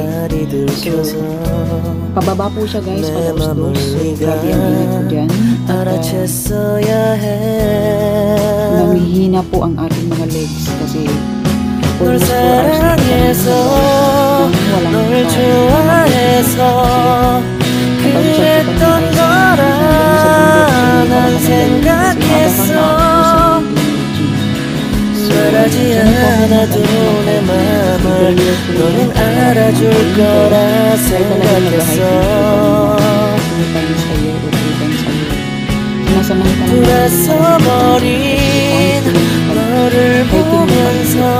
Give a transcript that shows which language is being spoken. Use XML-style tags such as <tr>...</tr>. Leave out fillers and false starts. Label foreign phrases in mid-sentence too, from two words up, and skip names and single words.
<tl>So pababa po siya, guys, padaos-dos. So grabe ang ingat ko dyan at namihina po ang ating mga legs kasi almost 4 hours na walang</tl> <ko>그랬던 거라 난 생각했어 말하지 않아도 내 맘을 너는 알아줄 거라 생각했어 돌아서버린 너를 보면서</ko>